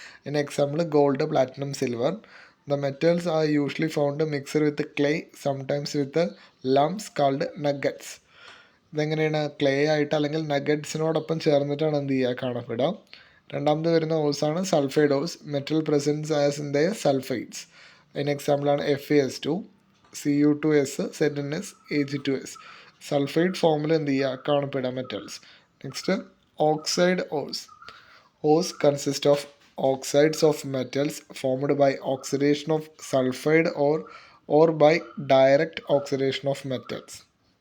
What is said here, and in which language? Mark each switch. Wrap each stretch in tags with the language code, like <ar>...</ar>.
<ml>ഇതിന് example gold, platinum, silver.</ml> <en>The metals are usually found mixed with clay, sometimes with lumps called nuggets.</en> <ml>ഇതെങ്ങനെയാണ്, clay ആയിട്ട് അല്ലെങ്കിൽ നഗറ്റ്സിനോടൊപ്പം ചേർന്നിട്ടാണ് എന്ത് ചെയ്യുക, കാണപ്പെടുക. രണ്ടാമത് വരുന്ന ഓർസാണ് sulphide ഓർസ്.</ml> <en>Metal presence as in the sulphides.</en> <ml>അതിന് എക്സാമ്പിളാണ് FeS2, Cu2S, ZnS, Ag2S. Sulphide ഫോമിൽ എന്ത് ചെയ്യുക, കാണപ്പെടുക metals. Next oxide ഓർസ്.</ml> <en>Ores consist of oxides of metals formed by oxidation of sulphide or by direct oxidation of metals.</en>